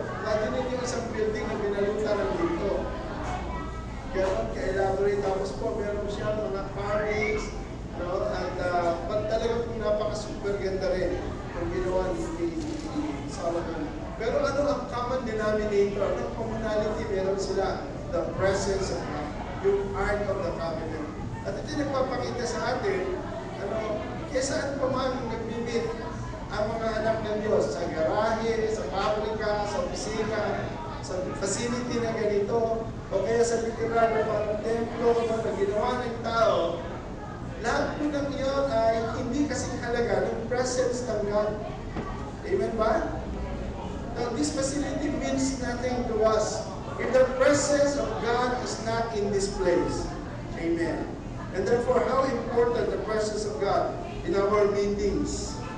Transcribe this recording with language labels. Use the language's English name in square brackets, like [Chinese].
[Filipino] Imagine ninyo isang building na binalutan ng linto. Ganon ka-elaborate. Tapos po, meron siya mga carvings, at pag talaga pong napaka-super ganda rin kung ginawa ni Solomon. Pero ano ang common denominator? Ang commonality, meron sila the presence of God, yung Ark of the Covenant. At ito nagpapakita sa atin, kaya saan pa man nag-meet ang mga anak ng Diyos, sa garahe, sa pabrika, sa opisina, sa facility na ganito, o kaya sa literal na parang templo na ginawa ng tao, Lahat po ng iyon ay hindi kasing halaga ng presence ng God. Amen ba? [English] Now, this facility means nothing to us if the presence of God is not in this place. Amen. And therefore, how important the presence of God in our meetings.